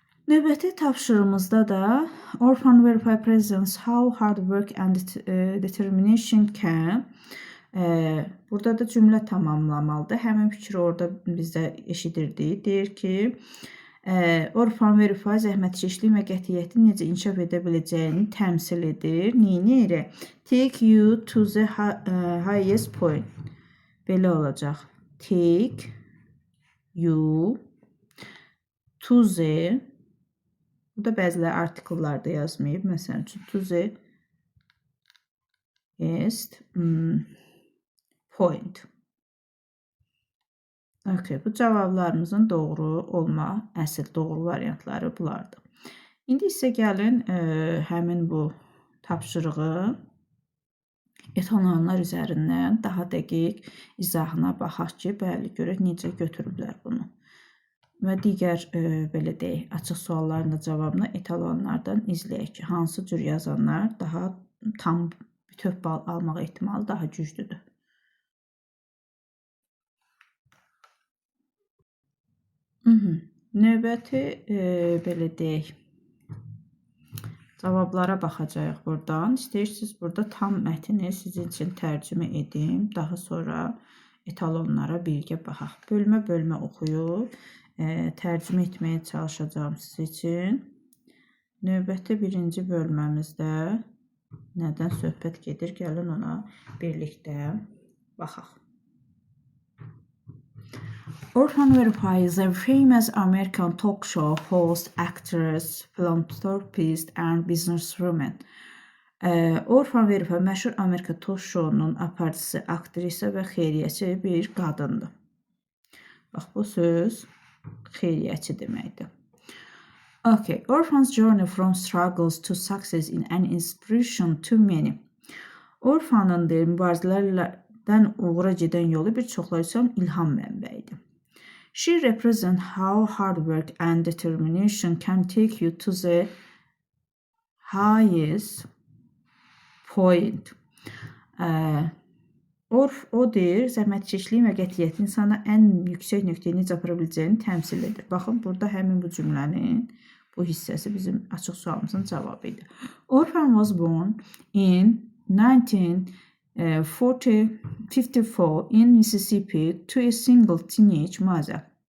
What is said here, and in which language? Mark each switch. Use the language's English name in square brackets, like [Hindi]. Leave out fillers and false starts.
[Azerbaijani] Növbəti tapşırığımızda da [English] Orphan Verify presents how hard work and determination can. [Azerbaijani] Burada da cümlə tamamlamalıdır. Həmin fikri orada bizdə eşidirdik. Deyir ki, Orphan Verify zəhmətkeşlik və qətiyyətin necə inkişaf edə biləcəyini təmsil edir. Neyini? [English] Take you to the highest point. [Azerbaijani] Belə olacaq. [English] Take you to the, [Azerbaijani] burada bəziləri artikellarda yazmayıb. Məsələn üçün, [English] to the highest point. [Azerbaijani] Okay, bu cavablarımızın doğru olma, əsl doğru variantları bunlardır. İndi isə gəlin həmin bu tapşırığı etalonlar üzərindən daha dəqiq izahına baxaq ki, bəli, görək necə götürüblər bunu. Və digər belə deyək, açıq sualların da cavabını etalonlardan izləyək ki, hansı cür yazanlar daha tam bütöv bal almaq ehtimalı daha güclüdür. Növbəti belə deyək, cavablara baxacağıq buradan. İstəyirsiniz burada tam mətni sizin üçün tərcümə edim. Daha sonra etalonlara birgə baxaq. Bölmə oxuyub tərcümə etməyə çalışacağım siz üçün. Növbəti birinci bölməmizdə nədən söhbət gedir? Gəlin ona birlikdə baxaq. [English] Orphan Verify is a famous American talk show host, actress, philanthropist and businesswoman. [Azerbaijani] Orphan Verify məşhur Amerika talk showunun aparıcısı, aktrisa və xeyriyyəçi bir qadındır. Bax, bu söz xeyriyyəçi deməkdir. [English] Okay, Orphan's journey from struggles to success is an inspiration to many. [Azerbaijani] Orphanın mübarizələrdən uğura gedən yolu bir çoxları üçün ilham mənbəyidir. [English] She represents how hard work and determination can take you to the highest point. [Azerbaijani] O deyir, zəhmətkeşliyin və qətiyyətin insana ən yüksək nöqtəyə necə apara biləcəyini təmsil edir. Baxın, burada həmin bu cümlənin bu hissəsi bizim açıq sualımızın cavabı idi. [English] Orphan was born in 1954 in Mississippi to a single teenage mother.